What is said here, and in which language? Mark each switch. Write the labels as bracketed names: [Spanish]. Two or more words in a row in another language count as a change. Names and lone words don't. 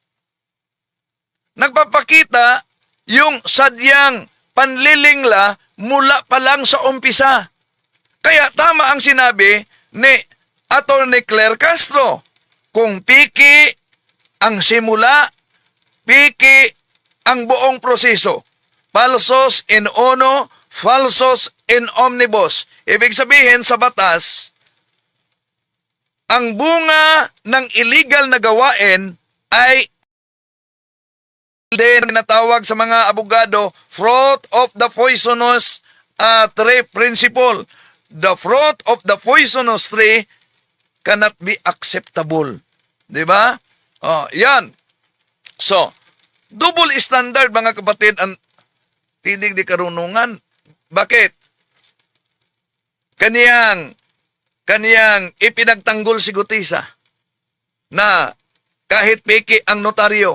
[Filipino] Nagpapakita yung sadyang panlilingla mula pa lang sa umpisa. Kaya tama ang sinabi ni Atty. Claire Castro. Kung piki ang simula, piki ang buong proseso. [Latin] Falsos in uno, falsos in omnibus. [Filipino] Ibig sabihin sa batas, ang bunga ng illegal na gawain ay din tinatawag sa mga abogado [English] fruit of the poisonous tree principle. The fruit of the poisonous tree cannot be acceptable. [Filipino] Di ba? Yan. So, [English] double standard [Filipino] mga kapatid ang tinig di karunungan. Bakit? Kaniyang ipinagtanggol si Gutisa na kahit piki ang notaryo.